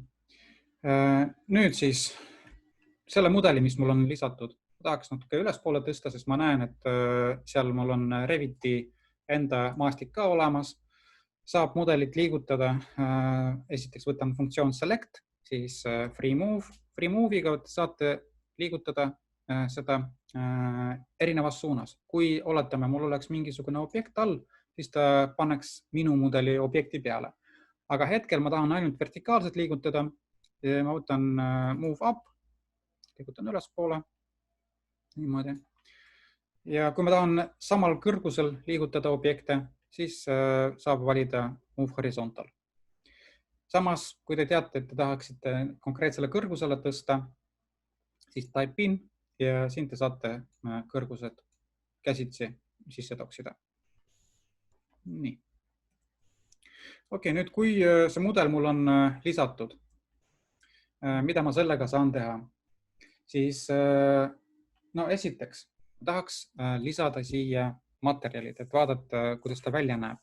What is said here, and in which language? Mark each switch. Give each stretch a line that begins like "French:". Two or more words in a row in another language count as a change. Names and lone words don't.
Estonian: Nüüd siis selle mudeli, mis mul on lisatud, tahaks natuke ülespoole tõsta, sest ma näen, et seal mul on Reviti enda maastik ka olemas. Saab mudelit liigutada. Esiteks võtan funktsioon select, siis
English: free move. Free move'iga
Estonian: saate liigutada seda erinevas suunas. Kui oletame, mul oleks mingisugune objekt all, siis ta paneks minu mudeli objekti peale. Aga hetkel ma tahan ainult vertikaalselt liigutada. Ma võtan
English: move up,
Estonian: liigutan ülespoole. Niimoodi. Ja kui ma tahan samal kõrgusel liigutada objekte, siis saab valida
English: move horizontal.
Estonian: Samas, kui te teate, et te tahaksite konkreetsele kõrgusele tõsta, siis
English: type in
Estonian: ja siin te saate kõrgused käsitsi sisse toksida. Nii. Okei, nüüd kui see mudel mul on lisatud, mida ma sellega saan teha, siis esiteks tahaks lisada siia materjalid, et vaadata, kuidas ta välja näeb.